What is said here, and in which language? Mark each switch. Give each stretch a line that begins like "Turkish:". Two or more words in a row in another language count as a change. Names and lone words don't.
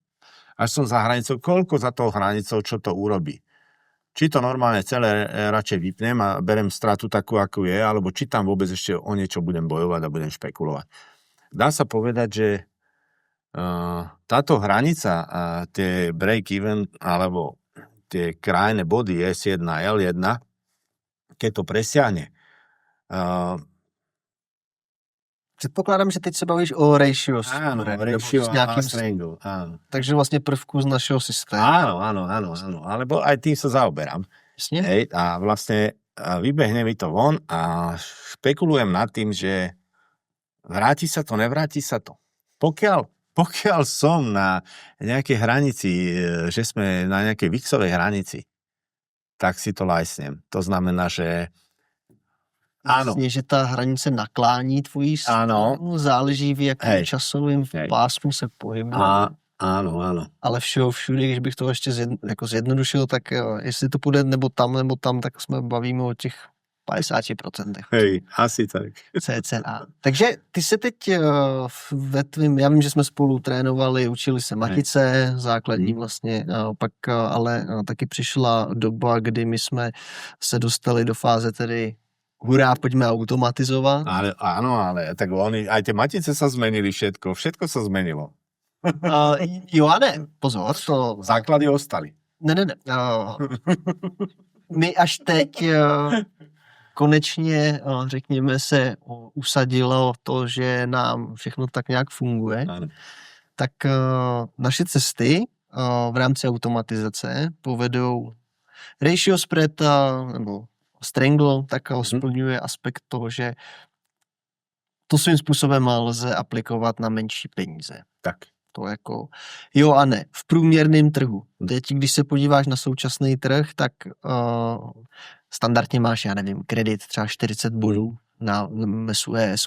Slovak: Koľko za tou hranicou, čo to urobí? či to normálne celé radšej vypnem a berem stratu takú, ako je, alebo či tam vôbec ešte o niečo budem bojovať a budem špekulovať. Dá sa povedať, že táto hranica, tie break-even, alebo tie krajné body S1, L1, keď to presiahne.
Czech: Předpokládám, že teď se bavíš o ratio.
Slovak: Áno, ratio a strangle. Áno.
Czech: Takže vlastně prvku z našeho systému.
Slovak: Áno. Alebo aj tým sa zaoberám.
Czech: Jasně.
Slovak: Hej, a vlastne vybehne mi to von a špekulujem nad tým, že vráti sa to, nevráti sa to. Pokiaľ som na nejakej hranici, že sme na nejakej VIXovej hranici, tak si to lajsnem. To znamená, že áno.
Czech: Vlastně, že ta hranice naklání tvojí stranu, záleží v jakém časovém pásmu se pohybuje.
Slovak: Áno.
Czech: Ale všude, když bych to ještě zjednodušil, tak jestli to půjde nebo tam, tak jsme bavíme o těch 50%.
Slovak: Hej, asi tak. CCA.
Czech: Takže ty se teď ve tvým, já vím, že jsme spolu trénovali, učili se matice, základní vlastně, pak ale taky přišla doba, kdy my jsme se dostali do fáze tedy hurá,
Slovak: poďme automatizovať. Ale tak oni, aj tie matice sa zmenili všetko sa zmenilo.
Czech: Jo a ne, pozor. To...
Slovak: Základy ostali.
Czech: Ne. My až teď konečně, řekněme se, usadilo to, že nám všechno tak nějak funguje. Ano. Tak naše cesty v rámci automatizace povedou
English: ratio spread
Czech: nebo Strangle, tak splňuje aspekt toho, že to svým způsobem lze aplikovat na menší peníze. Tak. To jako jo a ne. V průměrném trhu. Teď, když se podíváš na současný trh, tak standardně máš, já nevím, kredit třeba 40 bodů na mesu ES.